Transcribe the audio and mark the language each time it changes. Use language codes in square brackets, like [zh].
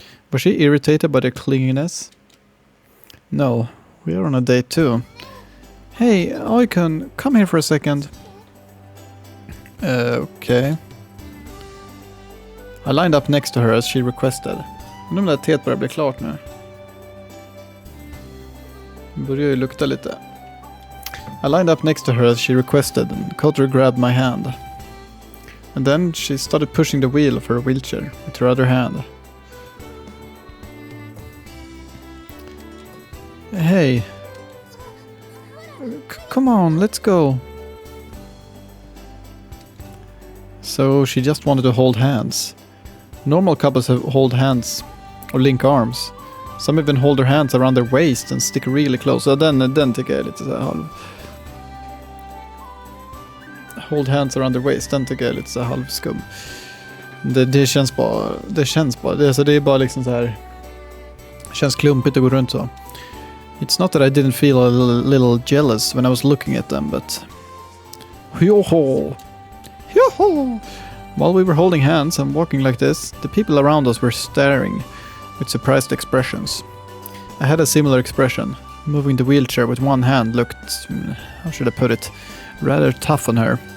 [en] Was she irritated by their clinginess? No, we are on a date too. Hey, Oikun, come here for a second. Okay. I lined up next to her as she requested. [sv] Men om det här teet börjar bli klart nu. Det börjar ju lukta lite. [en] I lined up next to her as she requested and Kotori grabbed my hand. And then she started pushing the wheel of her wheelchair with her other hand. Hey. Come on, let's go. So she just wanted to hold hands. Normal couples hold hands or link arms. Some even hold their hands around their waist and stick really close. [sv] Så den tycker jag är lite så här halv. [en] Hold hands around their waist, [sv] den tycker jag är lite så här halvskum. Det känns bara. Det är bara liksom så här. Känns klumpigt att gå runt så. [en] It's not that I didn't feel a little jealous when I was looking at them, but... Yo-ho! Yo-ho! While we were holding hands and walking like this, the people around us were staring with surprised expressions. I had a similar expression. Moving the wheelchair with one hand looked, how should I put it, rather tough on her.